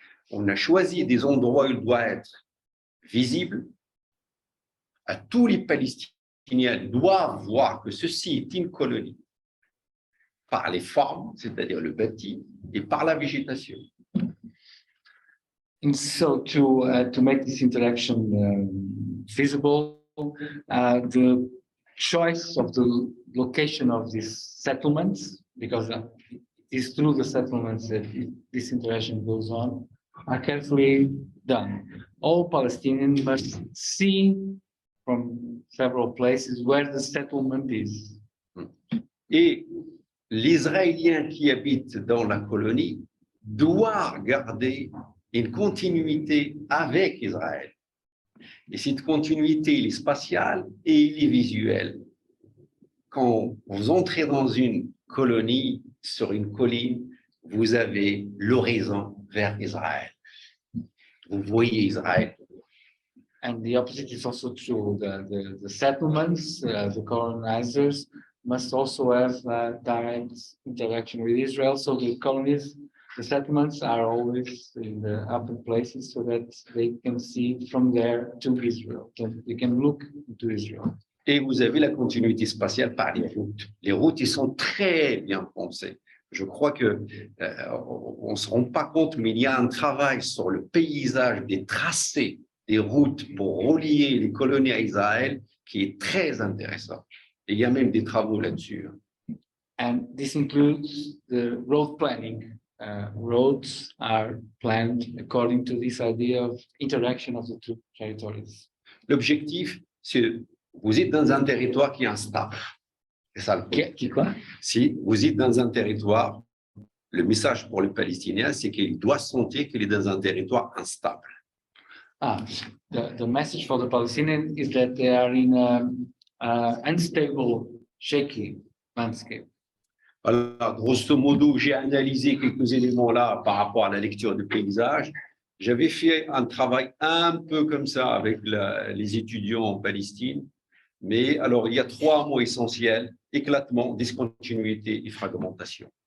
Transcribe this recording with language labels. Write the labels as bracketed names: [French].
[French] On a choisi des endroits où il doit être visible. À tous les Palestiniens doivent voir que ceci est une colonie par les formes, c'est-à-dire le bâti, et par la végétation. [English] And so to make this interaction visible, the choice of the location of these settlements, because it is through the settlements that this interaction goes on, are carefully done. All Palestinians must see from several places where the settlement is. [French] Et l'Israélien qui habite dans la colonie doit garder une continuité avec Israël. Et cette continuité, elle est spatiale et elle est visuelle. Quand vous entrez dans une colonie, sur une colline, vous avez l'horizon vers Israël. Vous voyez Israël. [English] And the opposite is also true. The settlements, the colonizers must also have direct interaction with Israel. So the colonies, the settlements are always in the upper places so that they can see from there to Israel. They can look to Israel. [French] Et vous avez la continuité spatiale par les routes. Les routes, ils sont très bien pensées. Je crois que on ne se rend pas compte, mais il y a un travail sur le paysage des tracés des routes pour relier les colonies à Israël qui est très intéressant. Et il y a même des travaux là-dessus. [English] And this includes the road planning. roads are planned according to this idea of interaction of the two territories. [French] L'objectif, c'est vous êtes dans un territoire qui est instable. C'est ça le point. Quoi? Si vous êtes dans un territoire, le message pour le Palestinien, c'est qu'il doit sentir qu'il est dans un territoire instable. [English] The message for the Palestinians is that they are in a unstable, shaky landscape. [French] Voilà, grosso modo, j'ai analysé quelques éléments là par rapport à la lecture du paysage. J'avais fait un travail un peu comme ça avec les étudiants en Palestine. Mais alors, il y a 3 mots essentiels: éclatement, discontinuité et fragmentation.